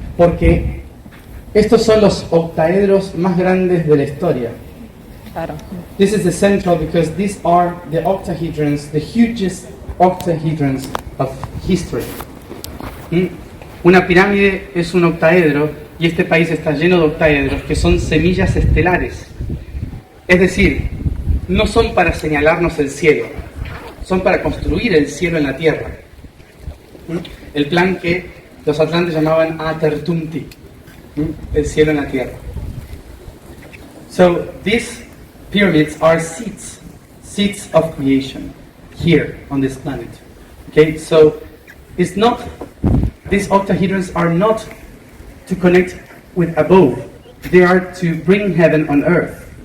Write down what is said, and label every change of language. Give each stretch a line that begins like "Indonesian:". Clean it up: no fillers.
Spanish: Porque estos son los octaedros más grandes de la historia. Claro.
English: This is the central because these are the octahedrons, the hugest octahedrons of history.
Spanish: Una pirámide es un octaedro y este país está lleno de octaedros que son semillas estelares. Es decir, no son para señalarnos el cielo, son para construir el cielo en la tierra. El plan que los atlantes llamaban Atertumti, el cielo en la tierra.
English: So these pyramids are seeds of creation here on this planet. Okay, so it's not, these octahedrons are not to connect with above, they are to bring heaven on earth.